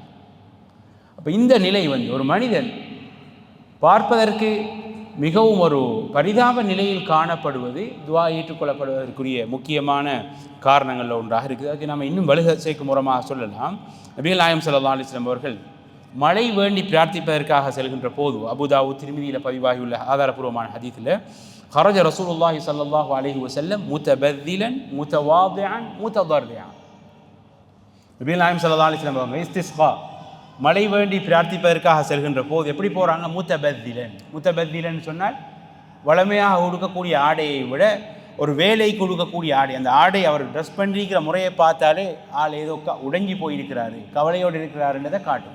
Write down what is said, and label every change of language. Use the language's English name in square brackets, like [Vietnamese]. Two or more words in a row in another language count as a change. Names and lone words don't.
[Tamil] அப்போ இந்த நிலை ஒரு மனிதன் பார்ப்பதற்கு மிகவும் ஒரு பரிதாப நிலையில் காணப்படுவது துவா ஏற்றுக்கொள்ளப்படுவதற்குரிய முக்கியமான காரணங்களில் ஒன்றாக இருக்குது. அதுக்கு நம்ம இன்னும் வலு சேர்க்கும் மூலமாக சொல்லலாம். நபிகள் நாயகம் [Arabic] صلى الله عليه وسلم [Tamil] அவர்கள் மழை வேண்டி பிரார்த்திப்பதற்காக செல்கின்ற போது, அபூதாவூத் திர்மிதியில் பதிவாகியுள்ள ஆதாரபூர்வமான ஹதீஸில், [Arabic] خرج رسول الله صلى الله عليه وسلم متبذلا متواضعا متضرعا. [Tamil] நபிகள் நாயகம் [Arabic] صلى الله عليه وسلم [Tamil] அவங்க இஸ்திஸ்கா மழை வேண்டி பிரார்த்திப்பதற்காக செல்கின்ற போது எப்படி போகிறாங்க? முத்தபத்திலன் சொன்னால் வளமையாக உடுக்கக்கூடிய ஆடையை விட ஒரு வேலைக்கு உடுக்கக்கூடிய ஆடை. அந்த ஆடை அவர் ட்ரெஸ் பண்ணியிருக்கிற முறையை பார்த்தாலே ஆள் ஏதோ உடைஞ்சி போயிருக்கிறாரு, கவலையோடு இருக்கிறாருன்றதை காட்டும்.